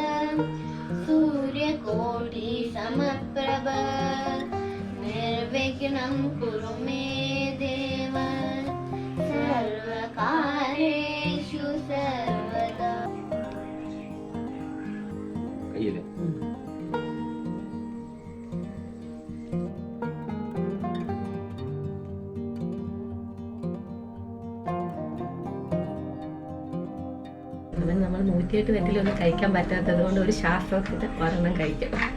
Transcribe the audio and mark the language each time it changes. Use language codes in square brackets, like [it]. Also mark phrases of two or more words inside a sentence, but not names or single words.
[sa] सूर्यकोटि समप्रभ निर्विघ्नं कुरु मे देव सर्वकार्येषु सर्वदा. [ml] നമ്മൾ 108 വെറ്റിലൊന്നും കഴിക്കാൻ പറ്റാത്തത് കൊണ്ട് ഒരു ശാസ്ത്രത്തിന് ഒരെണ്ണം കഴിക്കാം.